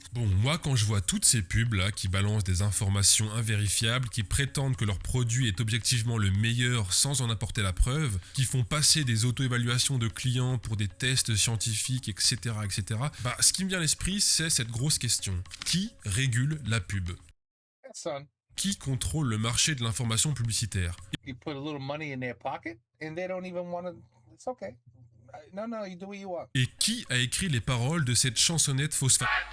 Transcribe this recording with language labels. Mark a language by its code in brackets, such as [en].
[fr] Bon, moi, quand je vois toutes ces pubs là qui balancent des informations invérifiables, qui prétendent que leur produit est objectivement le meilleur sans en apporter la preuve, qui font passer des auto-évaluations de clients pour des tests scientifiques, etc., etc. Bah, ce qui me vient à l'esprit, c'est cette grosse question. Qui régule la pub? [en] Son, [fr] Qui contrôle le marché de l'information publicitaire? [en] you put a little money in their pocket and they don't even want to. It's okay. No, you do what you want. [fr] Et qui a écrit les paroles de cette chansonnette phosphate?